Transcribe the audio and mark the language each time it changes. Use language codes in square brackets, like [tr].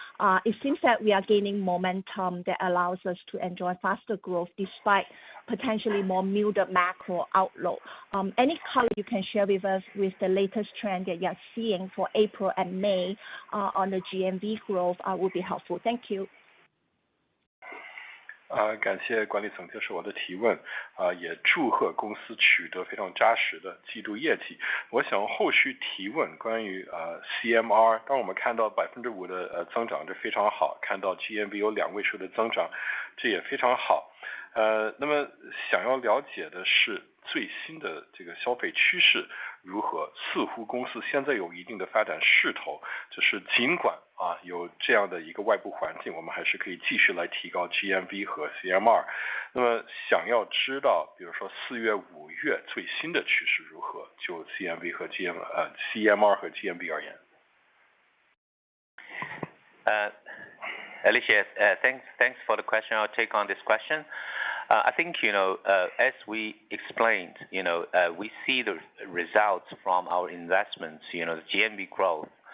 [en] It seems that we are gaining momentum that allows us to enjoy faster growth despite potentially more muted macro outlook. Any color you can share with us with the latest trend that you're seeing for April and May on the GMV growth would be helpful. Thank you. [zh] 感谢管理层接受我的提问，也祝贺公司取得非常扎实的季度业绩。我想后续提问关于CMR， 当我们看到5%的增长，这非常好，看到 GMV 有2位数的增长，这也非常好。那么想要了解的是最新的这个消费趋势如何？似乎公司现在有一定的发展势头，就是尽管有这样的一个外部环境，我们还是可以继续来提高 GMV 和 CMR。那么想要知道，比如说4月、5月最新的趋势如何？就 CMR 和 GMV 而言。 [en] Alicia, thanks for the question. I'll take on this question. I think, as we explained, we see the results from our investments, the GMV growth.